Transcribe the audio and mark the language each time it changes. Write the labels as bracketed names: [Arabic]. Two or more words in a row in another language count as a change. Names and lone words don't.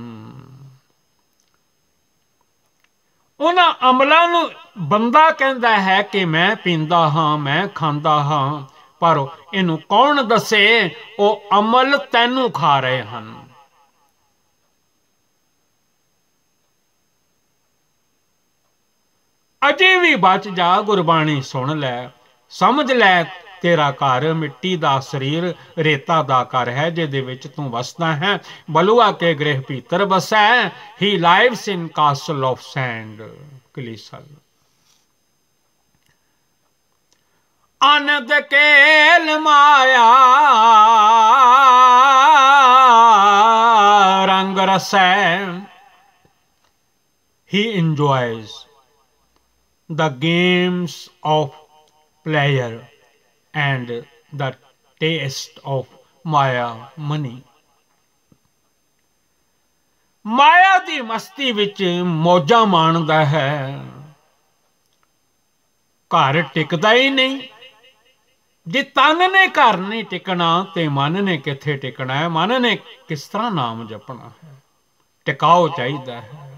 [Punjabi] ਉਹਨਾਂ ਅਮਲਾਂ ਨੂੰ ਬੰਦਾ ਕਹਿੰਦਾ ਹੈ ਕਿ ਮੈਂ ਪੀਂਦਾ ਹਾਂ, ਮੈਂ ਖਾਂਦਾ ਹਾਂ, ਪਰ ਇਹਨੂੰ ਕੌਣ ਦੱਸੇ ਉਹ ਅਮਲ ਤੈਨੂੰ ਖਾ ਰਹੇ ਹਨ। ਅਜੇ ਵੀ ਬਚ ਜਾ, ਗੁਰਬਾਣੀ ਸੁਣ ਲੈ, ਸਮਝ ਲੈ, ਤੇਰਾ ਘਰ ਮਿੱਟੀ ਦਾ ਸਰੀਰ ਰੇਤਾ ਦਾ ਘਰ ਹੈ ਜਿਹਦੇ ਵਿਚ ਤੂੰ ਵਸਦਾ ਹੈ। ਬਲੂਆ ਕੇ ਗ੍ਰਿਹ ਭੀਤਰ ਬਸੈ, [English] he lives in castle of sand. [Punjabi] ਕਲੀਸਲ ਆਨੰਦ ਕੇਲ ਮਾਇਆ ਰੰਗ ਰਸੈ, [English] he enjoys the games of pleasure and the taste of Maya money। [Punjabi] ਮਾਇਆ ਦੀ ਮਸਤੀ ਵਿਚ ਮੌਜਾਂ ਮਾਣਦਾ ਹੈ, ਘਰ ਟਿਕਦਾ ਹੀ ਨਹੀਂ। ਜੇ ਤਨ ਨੇ ਘਰ ਨਹੀਂ ਟਿਕਣਾ ਤੇ ਮਨ ਨੇ ਕਿੱਥੇ ਟਿਕਣਾ ਹੈ? ਮਨ ਨੇ ਕਿਸ ਤਰ੍ਹਾਂ ਨਾਮ ਜਪਣਾ ਹੈ? ਟਿਕਾਓ ਚਾਹੀਦਾ ਹੈ।